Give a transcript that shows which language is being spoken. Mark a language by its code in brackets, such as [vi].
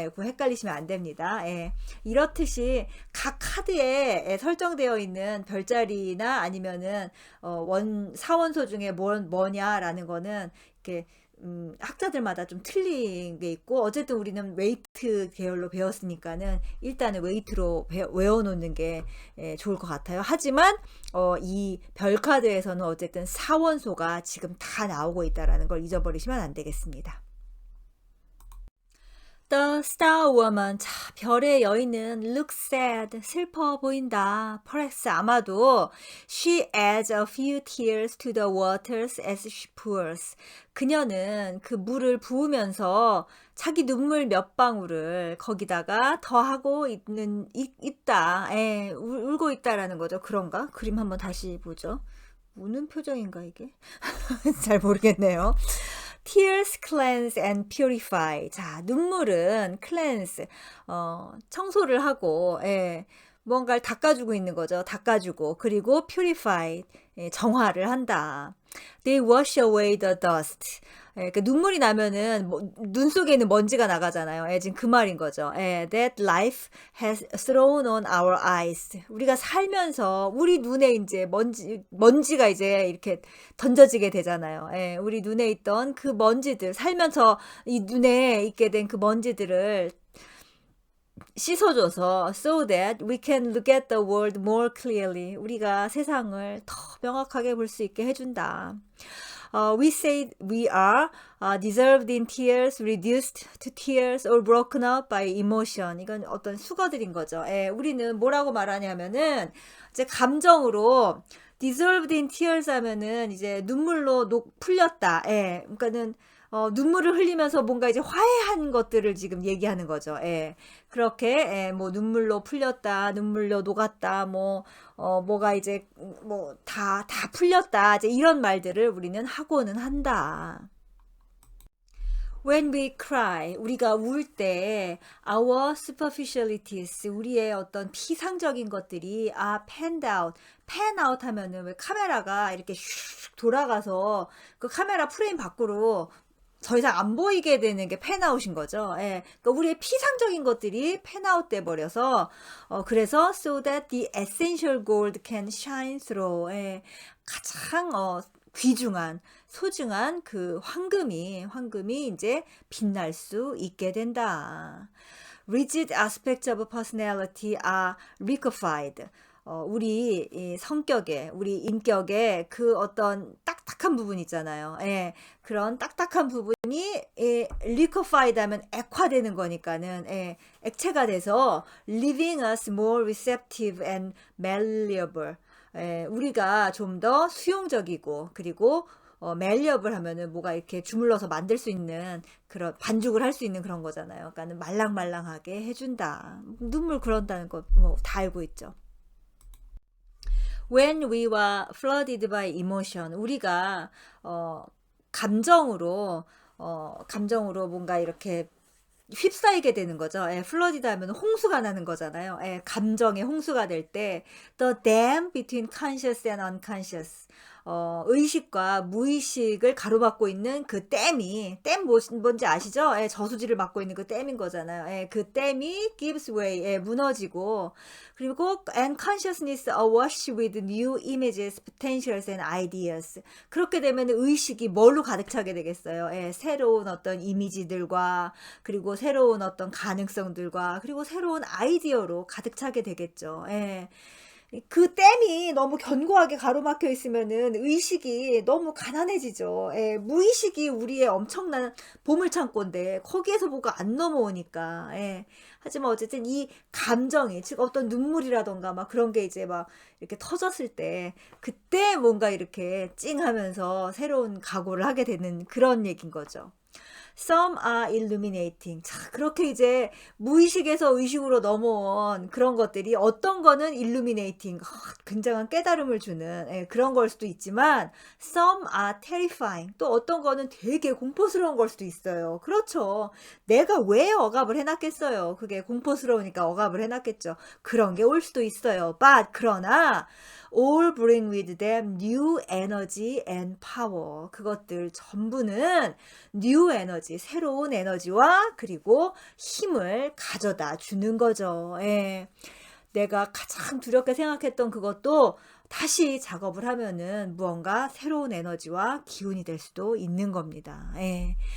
[ko] 그거 헷갈리시면 안 됩니다. 이렇듯이 각 카드에 설정되어 있는 별자리나 아니면은 사원소 중에 뭐냐라는 거는 이렇게 학자들마다 좀 틀린 게 있고, 어쨌든 우리는 웨이트 계열로 배웠으니까는 일단은 웨이트로 외워놓는 게 좋을 것 같아요. 하지만 이 별카드에서는 어쨌든 사원소가 지금 다 나오고 있다라는 걸 잊어버리시면 안 되겠습니다. [en] The Star Woman, [ko] 자, 별의 여인은 [en] look sad, [ko] 슬퍼 보인다. [en] Perhaps, [ko] 아마도 [en] she adds a few tears to the waters as she pours. [ko] 그녀는 그 물을 부으면서 자기 눈물 몇 방울을 거기다가 더하고 있다. 울고 있다라는 거죠. 그런가? 그림 한번 다시 보죠. 우는 표정인가 이게? 잘 모르겠네요. [en] Tears cleanse and purify. [ko] 자, 눈물은 cleanse, 청소를 하고, 예, 뭔가를 닦아주고 있는 거죠. 닦아주고. 그리고 purify, 예, 정화를 한다. [en] They wash away the dust. [ko] 예, 그 눈물이 나면은 눈 속에 있는 먼지가 나가잖아요. 예, 지금 그 말인 거죠. [en] 예, that life has thrown on our eyes. [ko] 우리가 살면서 우리 눈에 이제 먼지가 이제 이렇게 던져지게 되잖아요. 예, 우리 눈에 있던 그 먼지들, 살면서 이 눈에 있게 된 그 먼지들을 씻어줘서 [en] so that we can look at the world more clearly. [ko] 우리가 세상을 더 명확하게 볼 수 있게 해준다. [en] We say we are dissolved in tears, reduced to tears, or broken up by emotion. [ko] 이건 어떤 수거들인 거죠. 예, 우리는 뭐라고 말하냐면은 이제 감정으로 [en] dissolved in tears [ko] 하면은 이제 눈물로 풀렸다. 예, 그러니까는 눈물을 흘리면서 뭔가 이제 화해한 것들을 지금 얘기하는 거죠. 예. 그렇게, 예, 뭐, 눈물로 풀렸다, 눈물로 녹았다, 뭐가 이제, 다 풀렸다. 이제 이런 말들을 우리는 하고는 한다. [en] When we cry, [ko] 우리가 울 때, [en] our superficialities, [ko] 우리의 어떤 피상적인 것들이 [en] panned out. [ko] pan out 하면은 왜 카메라가 이렇게 슉 돌아가서 그 카메라 프레임 밖으로 더 이상 안 보이게 되는 게 팬아웃인 거죠. 예. 그러니까 우리의 피상적인 것들이 팬아웃 돼 버려서 그래서 [en] so that the essential gold can shine through. [ko] 예. 가장 귀중한 소중한 그 황금이 이제 빛날 수 있게 된다. [en] Rigid aspects of personality are liquefied. [ko] 우리 이 성격에, 우리 인격에 그 어떤 딱딱한 부분 있잖아요. 예, 그런 딱딱한 부분이 liquefied 하면 액화되는 거니까는, 예, 액체가 돼서 [en] leaving us more receptive and malleable. [ko] 예, 우리가 좀 더 수용적이고, 그리고 malleable 하면은 뭐가 이렇게 주물러서 만들 수 있는 그런 반죽을 할 수 있는 그런 거잖아요. 그러니까는 말랑말랑하게 해준다. 눈물 그런다는 거 뭐 다 알고 있죠. [en] When we were flooded by emotion, [ko] 우리가 감정으로 뭔가 이렇게 휩싸이게 되는 거죠. 예, flooded 하면 홍수가 나는 거잖아요. 예, 감정의 홍수가 될 때 [en] the dam between conscious and unconscious. [ko] 의식과 무의식을 가로막고 있는 그 댐 뭔지 아시죠? 예, 저수지를 막고 있는 그 댐인 거잖아요. 예, 그 댐이 [en] gives way, [ko] 예, 무너지고, 그리고 [en] and consciousness awash with new images, potentials and ideas. [ko] 그렇게 되면 의식이 뭘로 가득 차게 되겠어요? 예, 새로운 어떤 이미지들과, 그리고 새로운 어떤 가능성들과, 그리고 새로운 아이디어로 가득 차게 되겠죠. 예. 그 댐이 너무 견고하게 가로막혀 있으면은 의식이 너무 가난해지죠. 예, 무의식이 우리의 엄청난 보물창고인데 거기에서 뭐가 안 넘어오니까. 예. 하지만 어쨌든 이 감정이, 즉 어떤 눈물이라던가 막 그런 게 이제 막 이렇게 터졌을 때 그때 뭔가 이렇게 찡하면서 새로운 각오를 하게 되는 그런 얘기인 거죠. [en] Some are illuminating. [ko] 자, 그렇게 이제 무의식에서 의식으로 넘어온 그런 것들이 어떤 거는 illuminating, 굉장한 깨달음을 주는, 예, 그런 걸 수도 있지만 [en] some are terrifying. [ko] 또 어떤 거는 되게 공포스러운 걸 수도 있어요. 그렇죠. 내가 왜 억압을 해놨겠어요. 그게 공포스러우니까 억압을 해놨겠죠. 그런 게 올 수도 있어요. [en] But [ko] 그러나 [en] all bring with them new energy and power. [ko] 그것들 전부는 [en] new energy, [ko] 새로운 에너지와 그리고 힘을 가져다 주는 거죠. 예. 내가 가장 두렵게 생각했던 그것도 다시 작업을 하면은 무언가 새로운 에너지와 기운이 될 수도 있는 겁니다. 예.